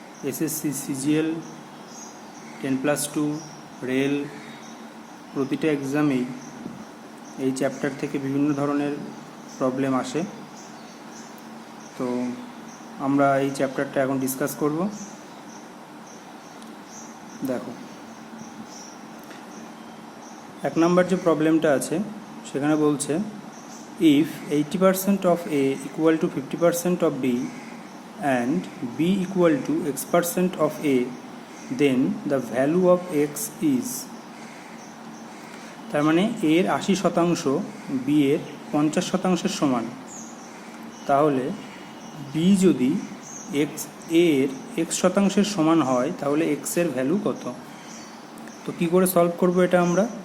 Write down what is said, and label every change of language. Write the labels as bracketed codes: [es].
[bn] SSC, CGL, 10+2, rail প্রতিটা এক্সামেই এই chapter থেকে বিভিন্ন ধরনের প্রবলেম আসে। তো আমরা এই চ্যাপ্টারটা এখন ডিসকাস করব। দেখো, 1 নম্বর যে প্রবলেমটা আছে সেখানে বলছে, [en] if 80% of A equal to 50% of B and B equal to X% of A, then the value of X is। [bn] তার মানে এর 80% B এর 50%-এর সমান, তাহলে B যদি A এর X% সমান হয় তাহলে X এর ভ্যালু কত? তো কি করে সলভ করব এটা আমরা?